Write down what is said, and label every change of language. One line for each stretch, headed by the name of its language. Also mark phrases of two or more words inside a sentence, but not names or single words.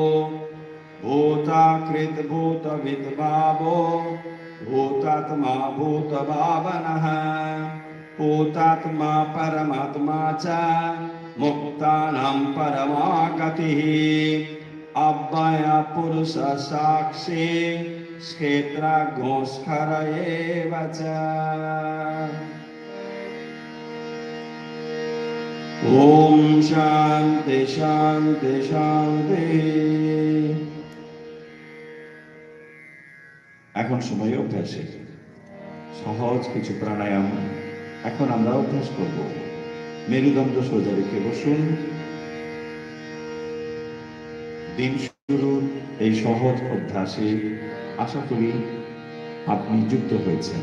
Sanskrit: भूताकृत भूतविद्भावो भूतात्मा भूतभावनः भूतात्मा परमात्मा च मुक्तानां परमा गतिः अव्यय पुरुष साक्षी क्षेत्रज्ञोस्कर एव च ओम शांति शांति शांति।
Bangla: এখন সময় অভ্যাসের সহজ কিছু প্রাণায়াম এখন আমরা অভ্যাস করব। মেরুদণ্ড সোজা রেখে বসুন। দিন শুরুর এই সহজ অভ্যাসে আশা করি আপনি যুক্ত হয়েছেন।